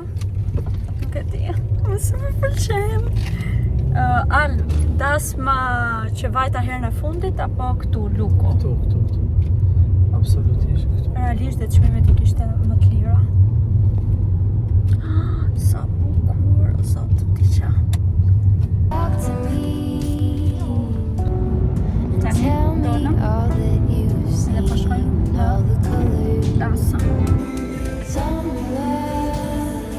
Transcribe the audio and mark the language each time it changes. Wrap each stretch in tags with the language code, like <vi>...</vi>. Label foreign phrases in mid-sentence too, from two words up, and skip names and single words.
<sq>Nuk e di, mëse më pëlqen. Al, dasma që vajta herën e fundit apo këtu luku? Këtu. Absolutisht këtu. Realisht dhe çmimet I kishte më të lira. Sa bukur, zot, diqa.</sq> <en>Talk to me and tell me all that you've seen, all the colors.</en> <sq>Dasëm.</sq> <en>Some love,</en>